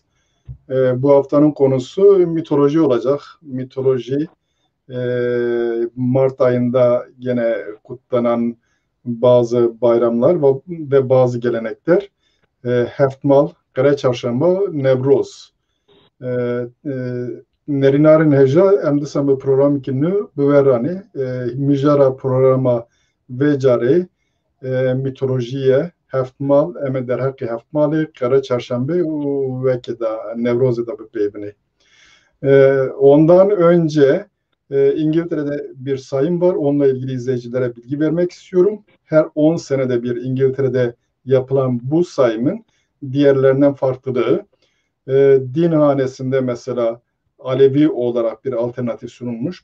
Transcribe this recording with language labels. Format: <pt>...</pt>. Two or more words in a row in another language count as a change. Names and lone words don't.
<tr>Bu haftanın konusu mitoloji olacak. Mitoloji, e, Mart ayında gene kutlanan bazı bayramlar ve bazı gelenekler. Heftmal, Kara Çarşamba, Nevroz.</tr> <ku>Nerinarên hêja em dîsa bi programekî nû biweranê mijara programa vê carê mitolojiyê heftmal em ê derheqê heftmalê qere çarşembe û wekê de Nevrozê de bipêbinê.</ku> <tr>Ondan önce İngiltere'de bir sayım var. Onunla ilgili izleyicilere bilgi vermek istiyorum. Her 10 senede bir İngiltere'de yapılan bu sayımın diğerlerinden farklılığı, din hanesinde mesela Alevi olarak bir alternatif sunulmuş.</tr>